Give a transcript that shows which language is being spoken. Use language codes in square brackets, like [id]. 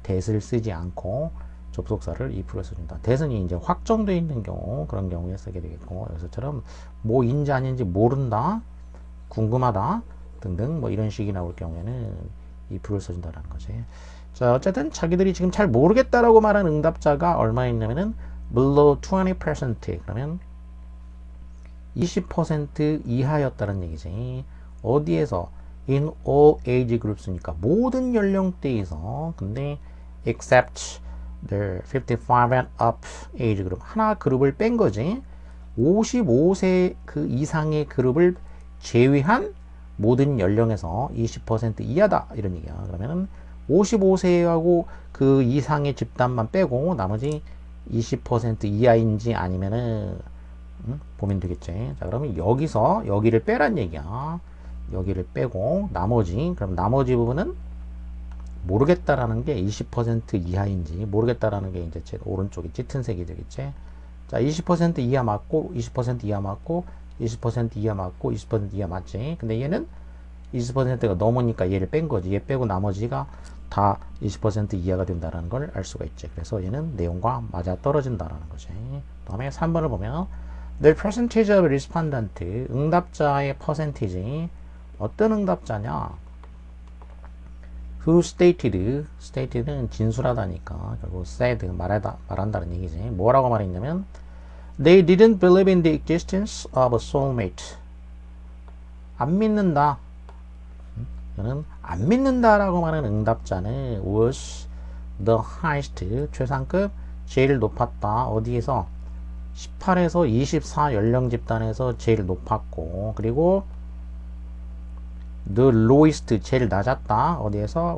[ko] that을 쓰지 않고 접속사를 if를 써준다. that은 이제 확정되어 있는 경우, 그런 경우에 쓰게 되겠고, 여기서처럼 뭐인지 아닌지 모른다, 궁금하다 등등 뭐 이런 식이 나올 경우에는 if를 써준다는 거지. 자, 어쨌든 자기들이 지금 잘 모르겠다라고 말한 응답자가 얼마 있냐면은 [en] below 20% [ko] 그러면 20% 이하였다는 얘기지. 어디에서? [en] in all age groups [ko] 니까 모든 연령대에서. [en] 근데 except the 55 and up age group [ko] 하나 그룹을 뺀 거지. 55세 그 이상의 그룹을 제외한 모든 연령에서 20% 이하다 이런 얘기야. 그러면은 55세하고 그 이상의 집단만 빼고 나머지 20% 이하인지 아니면은 보면 되겠지. 자, 그러면 여기서 여기를 빼란 얘기야. 여기를 빼고 나머지, 그럼 나머지 부분은 모르겠다라는 게 20% 이하인지 모르겠다라는 게 이제 제 오른쪽에 짙은 색이 되겠지. 자, 20% 이하 맞고 20% 이하 맞고 20% 이하 맞고 20% 이하 맞지. 근데 얘는 20%가 넘으니까 얘를 뺀 거지. 얘 빼고 나머지가 다 20% 이하가 된다는 걸 알 수가 있지. 그래서 얘는 내용과 맞아 떨어진다라는 거지. 다음에 3번을 보면 [en] The percentage of respondent [ko] 응답자의 퍼센티지 어떤 응답자냐? [en] Who stated [ko] 는 진술하다니까 결국 said 말한다는 얘기지. 뭐라고 말했냐면 [en] They didn't believe in the existence of a soulmate. [ko] 안 믿는다. 이거는 안 믿는다라고 말하는 응답자는 [en] was the highest [ko] 최상급 제일 높았다. 어디에서? 18에서 24 연령 집단에서 제일 높았고 그리고 [en] the lowest [ko] 제일 낮았다. 어디에서?